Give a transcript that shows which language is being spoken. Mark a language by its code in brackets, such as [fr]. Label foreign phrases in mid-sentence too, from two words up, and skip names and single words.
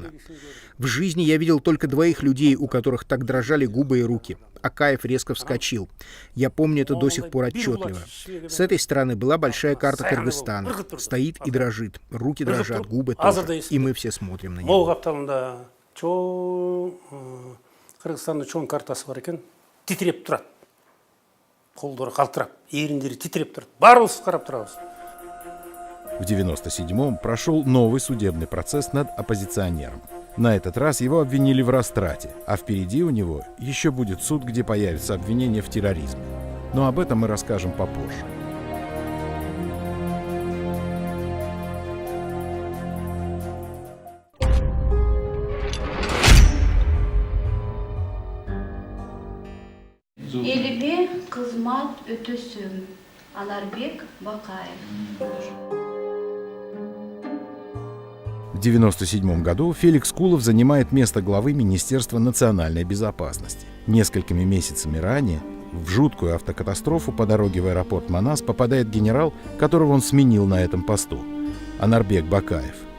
[ru] В жизни я видел только 2 людей, у которых так дрожали губы и руки. Акаев резко вскочил. Я помню это до сих пор отчетливо. С этой стороны была большая карта Кыргызстана. Стоит и дрожит. Руки дрожат, губы тоже. И мы все смотрим на него. [ky] Кыргызстандын чоң картасы бар экен, титиреп турат. Колдору калтырап, эриндери титиреп турат. Баарыбыз карап турабыз. [ru] В 1997-м прошел новый судебный процесс над оппозиционером. На этот раз его обвинили в растрате, а впереди у него еще будет суд, где появится обвинение в терроризме. Но об этом мы расскажем попозже. [ky] Элиме кызмат өтөсүн. [ru] Анарбек Бакаев. В 1997 году Феликс Кулов занимает место главы Министерства национальной безопасности. Несколькими месяцами ранее в жуткую автокатастрофу по дороге в аэропорт Манас попадает генерал, которого он сменил на этом посту – Анарбек Бакаев.